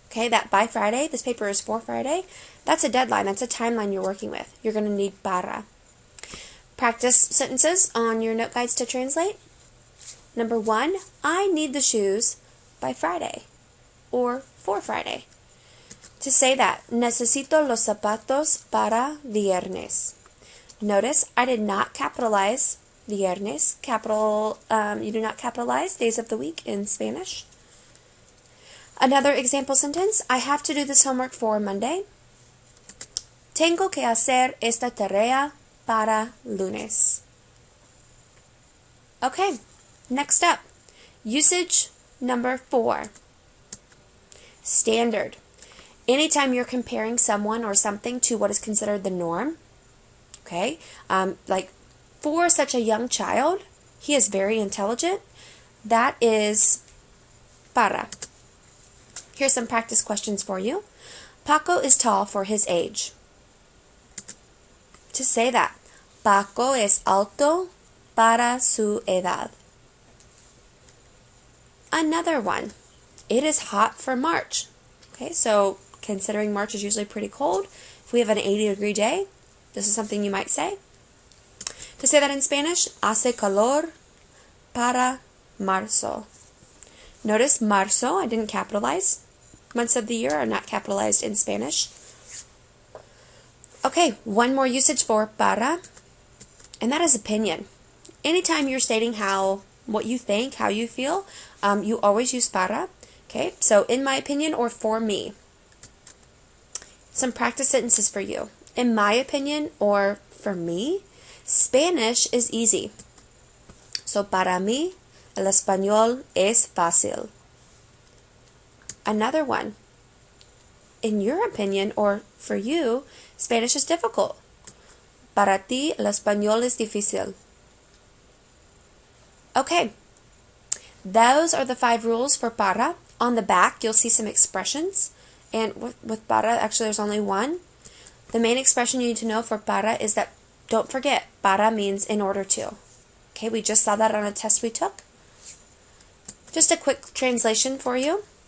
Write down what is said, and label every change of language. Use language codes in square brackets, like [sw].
[en] Okay, that by Friday, this paper is for Friday. That's a deadline. That's a timeline you're working with. You're going to need para. Practice sentences on your note guides to translate. Number 1, I need the shoes by Friday or for Friday. To say that, [es] necesito los zapatos para viernes. [en] Notice I did not capitalize viernes. You do not capitalize days of the week in Spanish. Another example sentence, I have to do this homework for Monday. [es] Tengo que hacer esta tarea para lunes. [en] Okay, next up, usage number 4. Standard. Anytime you're comparing someone or something to what is considered the norm, okay, like for such a young child, he is very intelligent, that is para. Here's some practice questions for you. Paco is tall for his age. To say that, [es] Paco es alto para su edad. [en] Another one, it is hot for March. Okay, so considering March is usually pretty cold, if we have an 80-degree day, this is something you might say. To say that in Spanish, [es] hace calor para marzo. [en] Notice marzo, I didn't capitalize. Months of the year are not capitalized in Spanish. Okay, one more usage for para, and that is opinion. Anytime you're stating what you think, how you feel, you always use para. Okay, so in my opinion or for me. Some practice sentences for you. In my opinion or for me, Spanish is easy. [es] So para mí, el español es fácil. [en] Another one. In your opinion or for you, Spanish is difficult. [es] Para ti, el español es difícil. [en] Okay. Those are the 5 rules for para. On the back, you'll see some expressions. And with para, actually there's only one. The main expression you need to know for para is that, don't forget, para means in order to. Okay, we just saw that on a test we took. Just a quick translation for you.